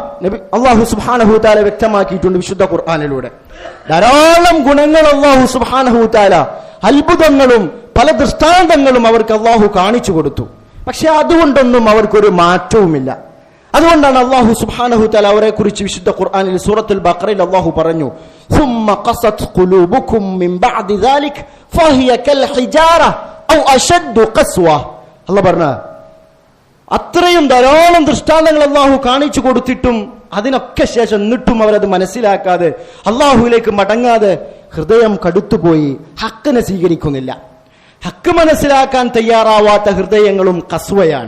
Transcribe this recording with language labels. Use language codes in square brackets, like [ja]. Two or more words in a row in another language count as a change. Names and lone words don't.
[ar] الله سبحانه تعالى [ml] വ്യക്തമാക്കിയിട്ടുണ്ട് വിശുദ്ധ ഖുർആനിലൂടെ. ധാരാളം ഗുണങ്ങൾ [ar] الله سبحانه تعالى, [ml] അത്ഭുതങ്ങളും പല ദൃഷ്ടാന്തങ്ങളും അവർക്ക് അല്ലാഹു കാണിച്ചു കൊടുത്തു. പക്ഷെ അതുകൊണ്ടൊന്നും അവർക്കൊരു മാറ്റവുമില്ല. അതുകൊണ്ടാണ് [ar] الله سبحانه تعالى [ml] അവരെ കുറിച്ച് വിശുദ്ധ ഖുർആനിൽ സൂറത്തുൽ ബഖറയിൽ അല്ലാഹു പറഞ്ഞു, [ar] ثم قست قلوبكم من بعد ذلك فهي كالحجارة أو أشد قسوة. [ml] അല്ലാഹു പറഞ്ഞു, അത്രയും ധാരാളം ദൃഷ്ടാന്തങ്ങൾ അല്ലാഹു കാണിച്ചു കൊടുത്തിട്ടും അതിനൊക്കെ ശേഷം എന്നിട്ടും അവരത് മനസ്സിലാക്കാതെ, അല്ലാഹുവിലേക്ക് മടങ്ങാതെ ഹൃദയം കടുത്തുപോയി, ഹക്കിനെ സ്വീകരിക്കുന്നില്ല. ഹക്ക് മനസ്സിലാക്കാൻ തയ്യാറാവാത്ത ഹൃദയങ്ങളും കസ്വയാണ്.